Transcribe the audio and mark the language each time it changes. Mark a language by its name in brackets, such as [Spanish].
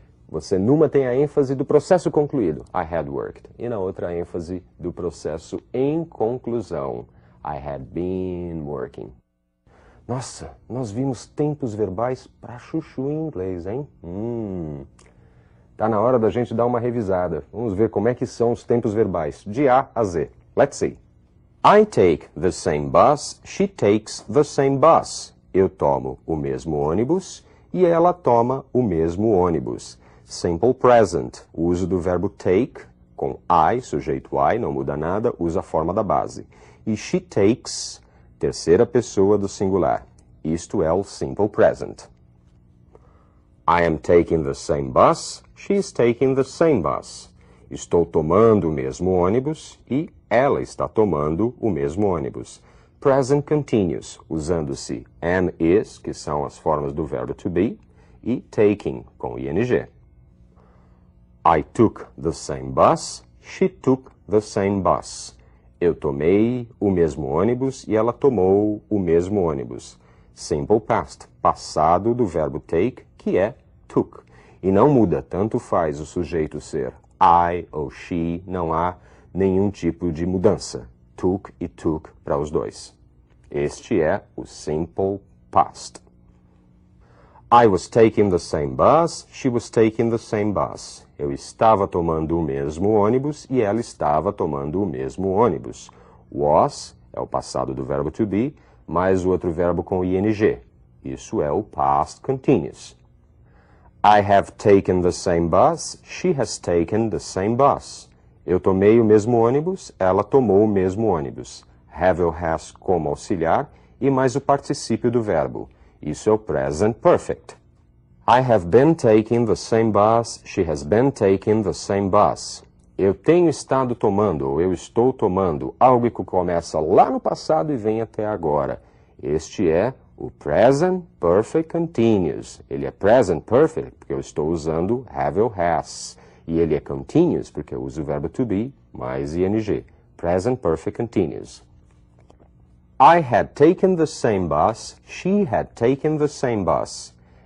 [Portuguese] Você numa tem a ênfase do processo concluído, [English] I had worked, [Portuguese] e na outra a ênfase do processo em conclusão, [English] I had been working. [Portuguese] Nossa, nós vimos tempos verbais pra chuchu em inglês, hein? Tá na hora da gente dar uma revisada. Vamos ver como é que são os tempos verbais, de A a Z. [English] Let's see. I take the same bus, she takes the same bus. [Portuguese] Eu tomo o mesmo ônibus e ela toma o mesmo ônibus. Simple present, o uso do verbo take, com I, sujeito I, não muda nada, usa a forma da base. E she takes, terceira pessoa do singular. Isto é o simple present. [English] I am taking the same bus, she is taking the same bus. [Portuguese] Estou tomando o mesmo ônibus e ela está tomando o mesmo ônibus. present continuous, usando-se am, is, que são as formas do verbo to be, e taking, com ing. [English] I took the same bus, she took the same bus. [Portuguese] Eu tomei o mesmo ônibus e ela tomou o mesmo ônibus. Simple past, passado do verbo take, que é took. E não muda, tanto faz o sujeito ser I ou she, não há nenhum tipo de mudança. Took e took para os dois. Este é o simple past. [English] I was taking the same bus, she was taking the same bus. [Portuguese] Eu estava tomando o mesmo ônibus e ela estava tomando o mesmo ônibus. Was é o passado do verbo to be, mais o outro verbo com ing. Isso é o past continuous. [English] I have taken the same bus, she has taken the same bus. [Portuguese] Eu tomei o mesmo ônibus, ela tomou o mesmo ônibus. Have ou has como auxiliar e mais o particípio do verbo. Isso é o present perfect. [English] I have been taking the same bus, she has been taking the same bus. [Portuguese] Eu tenho estado tomando, ou eu estou tomando, algo que começa lá no passado e vem até agora. Este é o present perfect continuous. Ele é present perfect porque eu estou usando have ou has. E ele é continuous porque eu uso o verbo to be mais ing. [English] Present perfect continuous. I had taken the same bus, she had taken the same bus.